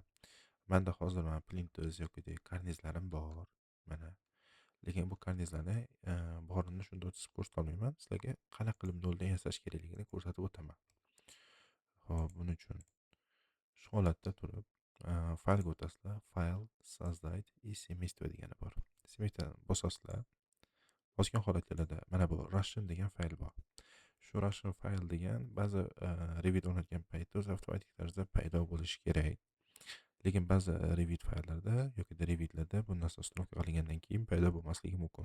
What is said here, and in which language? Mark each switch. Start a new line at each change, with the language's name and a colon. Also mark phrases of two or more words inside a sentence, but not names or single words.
Uzbek: Menda hozir mana plintus yokida karnizlarim bor. Mana. Lekin bu karnizlarni borini shunda chizib ko'rsatolmayman. Sizlarga qanaqa qilib noldan yasash kerakligini ko'rsatib o'taman. Xo'p, buning uchun shu holatda turib faylga o'tasizlar. Fayl,
Russian: создать и семейство
Uzbek: degani bor. Семействoni bosasizlar. Bosgan holatlarda mana bu Russian degan fayl bor. Shu Russian fayl degan ba'zi Revit o'rnatgan paytda o'zi avtomatik tarzda paydo bo'lishi kerak. Lekin ba'zi Revit fayllarda yoki Revitlarda bu narsa ustiroq qilingandan keyin paydo bo'lmasligi mumkin.